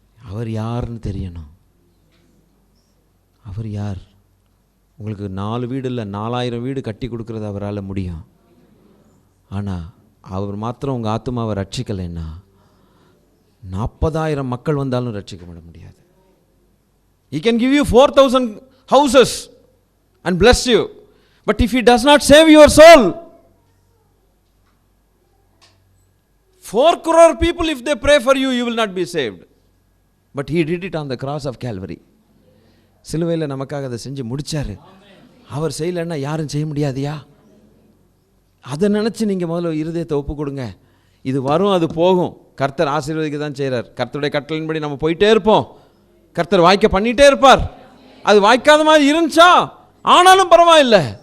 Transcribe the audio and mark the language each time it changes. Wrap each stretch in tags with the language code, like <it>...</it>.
<ta>அவர் யாருன்னு தெரியணும். அவர் யார்? உங்களுக்கு 4 வீடு இல்லை, 4000 வீடு கட்டி கொடுக்குறது அவரால் முடியும். ஆனால் அவர் மாத்திரம் உங்கள் ஆத்துமாவை ரட்சிக்கலைன்னா 40,000 மக்கள் வந்தாலும் ரட்சிக்கப்பட முடியாது.</ta> <en>He can give you 4,000 houses and bless you, but if he does not save your soul, 4 crore people if they pray for you, you will not be saved. But he did it on the cross of Calvary.</en> <ta>சிலுவையில் நமக்காக அதை செஞ்சு முடிச்சாரு. அவர் செய்யலைன்னா யாரும் செய்ய முடியாதியா? அதை நினச்சி நீங்கள் முதல்ல இருதயத்தை ஒப்பு கொடுங்க. இது வரும், அது போகும். கர்த்தர் ஆசீர்வதிக்க தான் செய்கிறார். கர்த்தருடைய கட்டளையின்படி நம்ம போயிட்டே இருப்போம். கர்த்தர் வாய்க்க பண்ணிகிட்டே இருப்பார். அது வாய்க்காத மாதிரி இருந்துச்சா ஆனாலும் பரவாயில்லை.</ta>